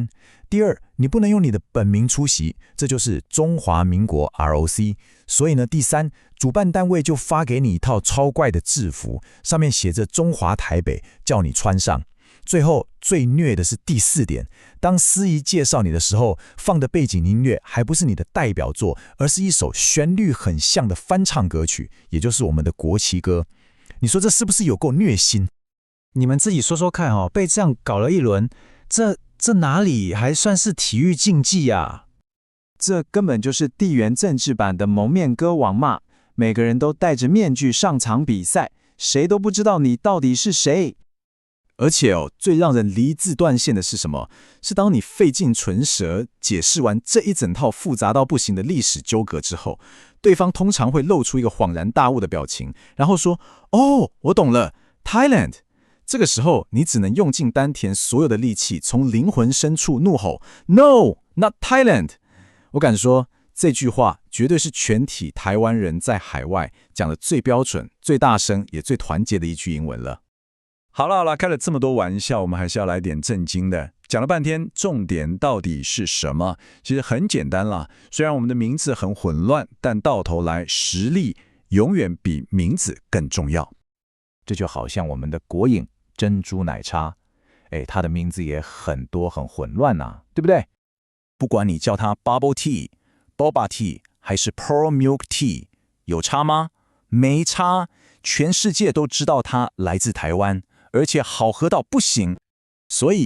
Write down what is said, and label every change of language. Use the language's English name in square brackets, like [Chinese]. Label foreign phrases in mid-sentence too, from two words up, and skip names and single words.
[Chinese] 第二，你不能用你的本名出席，這就是中華民國 ROC。所以呢，第三，主辦單位就發給你一套超怪的制服，上面寫着中華台北，叫你穿上。最後最虐的是第4點，當司儀介紹你的時候，放的背景音樂還不是你的代表作，而是一首旋律很像的翻唱歌曲，也就是我們的國旗歌。你說這是不是有夠虐心？你們自己說說看哦，被這樣搞了一輪，這哪裡還算是體育競技啊？這根本就是地緣政治版的蒙面歌王嘛！每個人都戴着面具上場比賽，誰都不知道你到底是誰。而且最讓人理智斷線的是什麼？是當你費盡唇舌解釋完這一整套複雜到不行的歷史糾葛之後，對方通常會露出一個恍然大悟的表情，然後說：“哦，我懂了 ，Thailand。” 這個時候，你只能用盡丹田所有的力氣，從靈魂深處怒吼 ： [English] “No, not Thailand！” [Chinese] 我敢說，這句話絕對是全體台灣人在海外講的最標準、最大聲也最團結的一句英文了。好了，開了這麼多玩笑，我們還是要來點正經的。講了半天，重點到底是什麼？其實很簡單啦。雖然我們的名字很混亂，但到頭來實力永遠比名字更重要。這就好像我們的國飲珍珠奶茶，它的名字也很多很混亂吶，對不對？不管你叫它 [English] Bubble Tea、 Boba Tea [Chinese] 還是 [English] Pearl Milk Tea， [Chinese] 有差嗎？沒差，全世界都知道它來自台灣。而且好喝到不行，所以